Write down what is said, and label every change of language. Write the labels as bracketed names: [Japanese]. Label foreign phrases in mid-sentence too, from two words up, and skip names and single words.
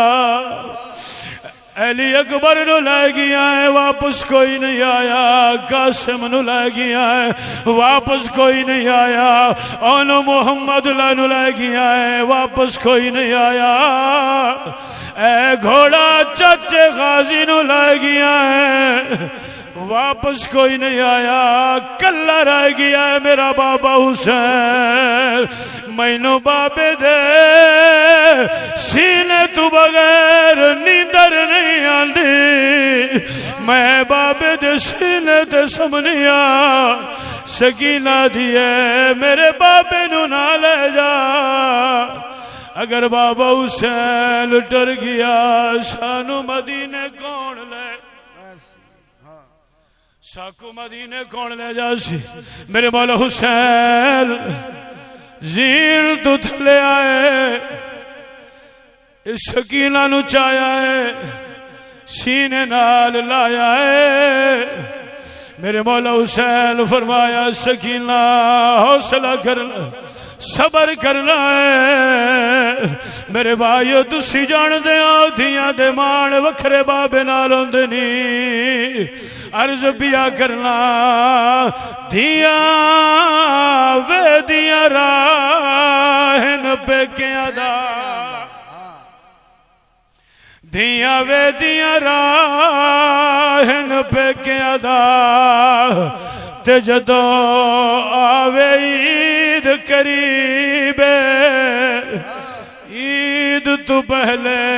[Punjabi] علی اکبر نو لے گیا ہے واپس کوئی نہیں آیا قاسم نو لے گیا ہے واپس کوئی نہیں آیا اونو محمد نو لے گیا ہے واپس کوئی نہیں آیا اے گھوڑا چچے غازی نو لے گیا ہے واپس کوئی نہیں آیا کلا رہ گیا ہے میرا بابا حسین مینو بابے دے سینے تو بغیر نیندر نہیں آندی میں بابے دے سینے تے سمنیا سکینہ دیے میرے بابے نو نہ لے جا اگر بابا حسین ٹر گیا سانو مدینے کون لے ساکو مدینے کون لے جا سی میرے مولا حسین زیل تو تھلے آئے اس سکینہ نو چایا ہے سینے نال لایا ہے میرے مولا حسین فرمایا سکینہ حوصلہ کرنا صبر کرنا ہے میرے بھائیو تسی جان دے دھیاں دے مان وکھرے بابے نال ہوندے نی عرض پیا کرنا دھیاں وے دیاں راہن پیکیاں دا دھیاں وے دیاں راہن پیکیاں دا تے جدو آوے عید قریب عید تو پہلے